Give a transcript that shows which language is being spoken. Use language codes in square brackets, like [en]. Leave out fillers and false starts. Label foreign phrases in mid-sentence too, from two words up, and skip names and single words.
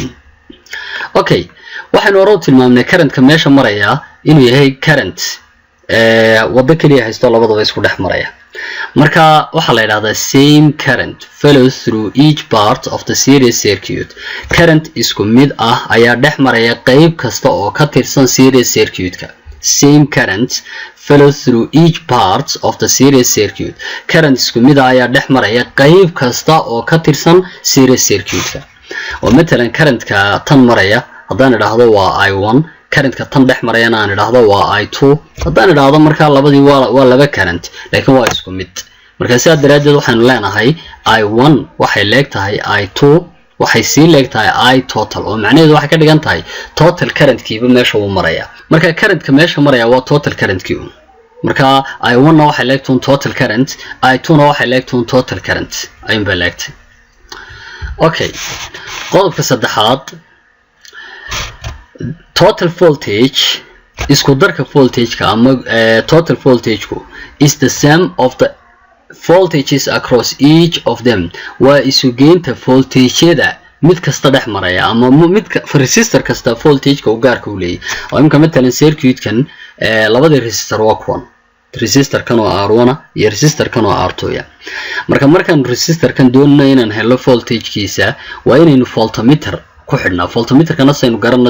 [so] Okay, waxaanu hore u tilmaamnay current-ka meesha maraya inuu yahay current wada kaliya haysto labadaba isku dhex maraya marka waxa la yiraahdaa [en] same current flows through each part of the series circuit [so] current isku mid ah ayaa dhex maraya qayb kasta oo ka tirsan [en] series circuit-ka same current flows through each part of the series circuit [so] current isku mid ah ayaa dhex maraya qayb kasta oo ka tirsan [en] series circuit-ka [so] oo mesela current-ka tan maraya haddaan idhaahdo waa I1 current-ka tan dhex marayana aan idhaahdo waa I2 haddaan idhaahdo marka labadii waa laba current laakiin waa isku mid marka sidaa daraadeed waxaan leenahay I1 waxay leegtahay I2 waxay sii leegtahay I total oo macnaheedu waxay ka dhigan tahay [en] total current-kiiba [so] meesha uu maraya marka current-ka meesha maraya waa [en] total current-kii [so] marka I1 na waxay leegtahay [en] total current [so] I2 na waxay leegtahay [en] total current [so] ayun bay leegtay. Okay, qodobka saddexaad [en] total voltage [so] isku darka voltage-ka ama [en] total voltage-ku is the sum of the voltages across each of them [so] waa isu geynta voltage-yada mid kasta dhex maraya ama mid resistor kasta voltage-ka uu gaarka u leeyahay oo imka matalan circuit-kan labada resistor waa kuwan resistor kan oo R1 iyo resistor kan oo R2 ya marka markaan resistor kan doonayno inaan helo voltage-kiisa waa inaynu voltmeter ku xidhnaa voltmeter kana saynu garanno